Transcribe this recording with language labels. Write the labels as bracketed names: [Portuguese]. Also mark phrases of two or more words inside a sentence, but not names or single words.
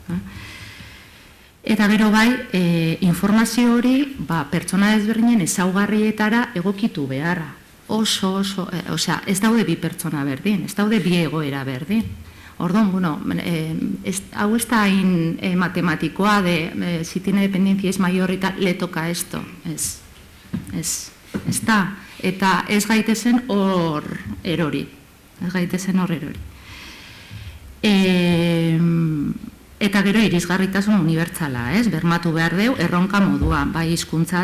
[Basque] Eta gero bai, informazio hori pertsona ezberdinen ezaugarrietara egokitu beharra. Osea, ez daude bi pertsona berdin, ez daude bi egoera berdin. Orduan, bueno, hau ez da hain matematikoa [Spanish] de si tiene dependencia es mayor [Basque] eta [Spanish] le toca esto. [Basque] Ez da. Eta ez gaitezen hor erori. Eta gero irisgarritasun unibertsala, bermatu behar deu erronka moduan, bai hizkuntza